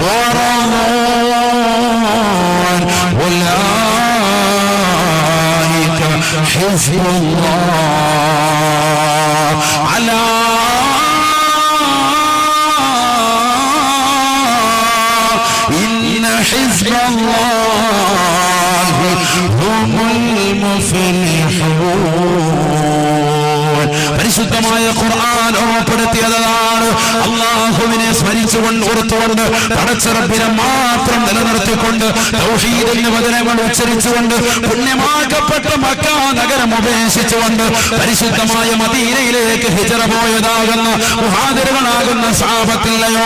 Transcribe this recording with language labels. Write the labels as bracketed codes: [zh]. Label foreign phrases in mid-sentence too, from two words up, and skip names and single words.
[ar] ورضوا حزب الله على إن حزب الله هم المفلحون. [ml] പരിശുദ്ധമായ ഖുർആൻ ഓർമ്മപ്പെടുത്തിയതാണ്. അല്ലാഹുവിനെ സ്മരിച്ചുകൊണ്ട് ഓർത്തുകൊണ്ട് പടച്ചറബിനെ മാത്രം നിലനിർത്തിക്കൊണ്ട് തൗഹീദിന്റെ വചനങ്ങൾ ഉച്ചരിച്ചുകൊണ്ട് പുണ്യമാക്കപ്പെട്ട മക്ക നഗരം ഉപേക്ഷിച്ചുകൊണ്ട് പരിശുദ്ധമായ മദീനയിലേക്ക് ഹിജറ പോയതാകുന്ന മുഹാജിറുകളാകുന്ന സ്വഹാബത്തില്ലയോ?